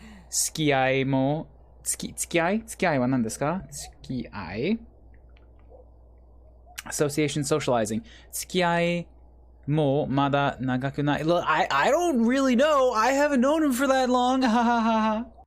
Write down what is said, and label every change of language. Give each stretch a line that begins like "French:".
Japanese: 付き合いも、付き合いは何ですか?
English: 付き合い Association socializing.
Japanese: 付き合いもまだ長くない.
English: Look, I don't really know. I haven't known him for that long. Ha ha ha ha.